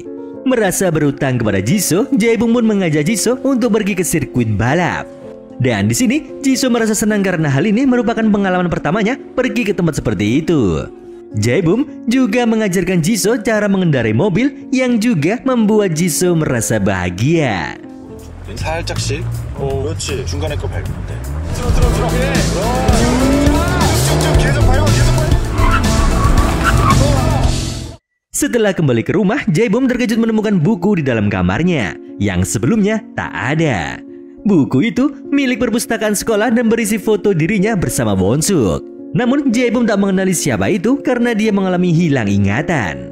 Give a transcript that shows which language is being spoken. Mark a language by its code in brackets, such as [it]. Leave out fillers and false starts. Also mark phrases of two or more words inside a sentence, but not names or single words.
[id] Merasa berutang kepada Jisoo, Jae-bum pun mengajak Jisoo untuk pergi ke sirkuit balap. Dan di sini, Jisoo merasa senang karena hal ini merupakan pengalaman pertamanya pergi ke tempat seperti itu. Jae-bum juga mengajarkan Jisoo cara mengendarai mobil yang juga membuat Jisoo merasa bahagia. [ko] 살짝씩. 그렇지. 중간에 거 밟으면 돼. 계속 밟아. [id] Setelah kembali ke rumah, Jae-bum terkejut menemukan buku di dalam kamarnya yang sebelumnya tak ada. Buku itu milik perpustakaan sekolah dan berisi foto dirinya bersama Won-suk. Namun Jae-bum tak mengenali siapa itu karena dia mengalami hilang ingatan.